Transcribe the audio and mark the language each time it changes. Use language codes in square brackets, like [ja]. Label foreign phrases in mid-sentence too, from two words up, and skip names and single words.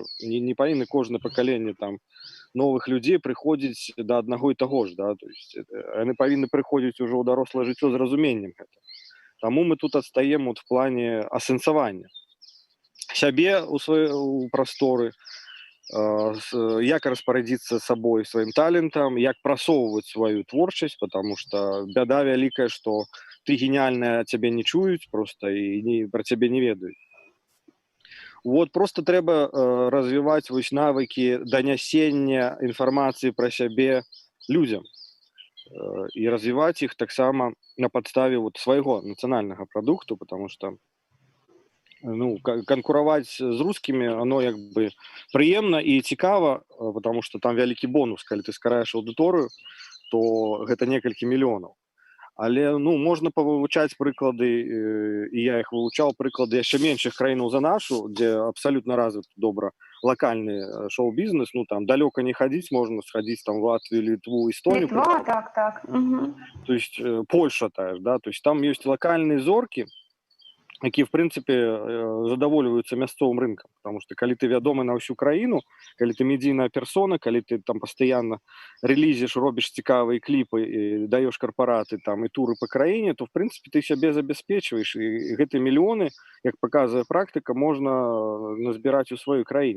[be] Не павінны кожнае пакаленне там новых людзей прыходзіць да аднаго і таго ж, да, [ru] то есть [be] яны павінны прыходзіць ужо ў дарослае жыццё з разуменнем гэта. Таму мы тут адстаем [ru] вот в плане [be] асэнсавання сябе у прасторы, як распарадзіцца сабой, сваім талентам, як прасоўваць сваю творчасць, [ru] потому что [be] бяда вялікая, што ты геніальная, цябе не чуюць просто і пра цябе не ведаюць. Вот просто трэба развіваць вось навыкі данясення інфармацыі пра сябе людзям і развіваць іх таксама на падставе вот свайго нацыянальнага прадукту, [ru] потому что ну, конкурировать с русскими, оно [be] як бы прыемна і цікава, [ru] потому что [be] там вялікі бонус, калі ты скараеш аўдыторыю, то гэта некалькі мільёнаў. Але ну можна павывучаць прыклады, і я іх вывучаў, прыклады яшчэ меншых краінаў за нашу, дзе абсалютна развіт добра лакальны шоу-бізнес, ну там далёка не хадзіць, можна схадзіць там в Латвію, Літву, Эстонію. Літва, так. Угу. [ru] То есть [be] Польша та ж, да, то есть там ёсць лакальныя зоркі, якія в прынцыпе задавольваюцца мясцовым рынкам, [ru] потому что [be] калі ты вядомы на ўсю краіну, калі ты медійная персона, калі ты там пастаянна рэлізіш, робіш цікавыя кліпы і даеш карпараты там і туры па краіне, то в прынцыпе ты сябе забяспечваеш, і гэтыя мільёны, як паказвае практыка, можна назбіраць у сваёй краіне.